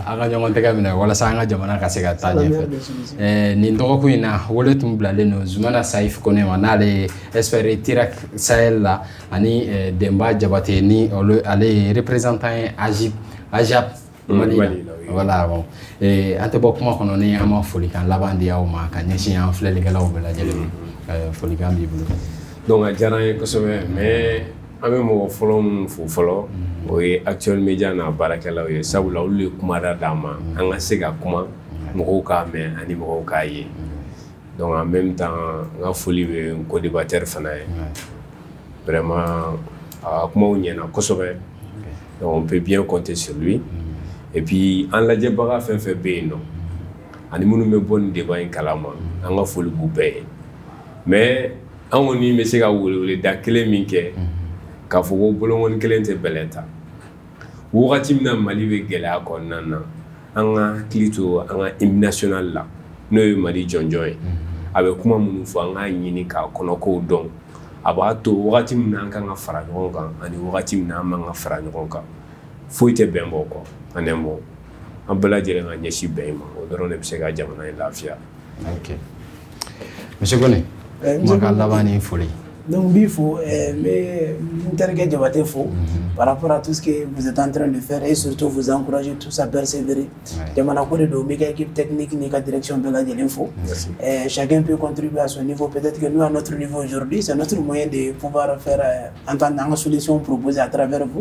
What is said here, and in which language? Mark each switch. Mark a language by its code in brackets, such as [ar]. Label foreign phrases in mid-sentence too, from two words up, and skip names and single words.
[bm] an ka ɲɔgɔn tɛgɛ minɛ walasa an ka jamana ka se ka taa ɲɛfɛ nin dɔgɔkun in na wele tun bilalen don Zumana Saif Kone ma n'ale ye expert Tirak Sahel la ani Demba Jabate ni ale ye représentant ye AJAP Mali [fr] voilà bon [bm] an tɛ bɔ kuma kɔnɔ ni an ma folikan laban di aw ma ka ɲɛsin an filɛlikɛlaw bɛɛ lajɛlen folikan b'i bolo. Donc a diyara n ye kosɛbɛ mais an bɛ mɔgɔ fɔlɔ minnu fo fɔlɔ o ye Actuel Media n'a baarakɛlaw ye sabula olu ye kumada d'an ma an ka se ka kuma mɔgɔw k'a mɛn ani mɔgɔw k'a ye. [fr] Donc en même temps [bm] n ka foli bɛ n co-débatteur fana ye vraiment a kumaw ɲɛna kosɛbɛ [fr] donc on peut bien compter sur lui et puis [bm] an lajɛbaga fɛn fɛn bɛ yen nɔ ani minnu bɛ bɔ nin débat in kalama an ka foli b'u bɛɛ ye. Mais an kɔni bɛ se ka weleweleda kelen min kɛ k'a fɔ ko bolokɔni kelen tɛ bɛlɛ ta wagati min na Mali bɛ gɛlɛya kɔnɔna na an ka hakili to an ka [fr] hymne national [bm] la n'o ye Mali jɔnjɔn ye a bɛ kuma minnu fɔ an k'a ɲini k'a kɔnɔkow dɔn a b'a to wagati min na an kan ka fara ɲɔgɔn kan ani wagati min na an man ka fara ɲɔgɔn kan foyi tɛ bɛn bɔ kɔ an tɛ bɔ an bɛɛ lajɛlen ka ɲɛsin bɛn ma o dɔrɔn de bɛ se ka jamana in lafiya. [fr] Ok Monsieur Kone. Donc, il faut par rapport à tout ce que vous êtes en train de faire et surtout vous encourager tous à persévérer. Équipe technique, la direction de l'info. Chacun peut contribuer à son niveau. Peut-être que nous, à notre niveau aujourd'hui, c'est notre moyen de pouvoir faire entendre une solution proposée à travers vous.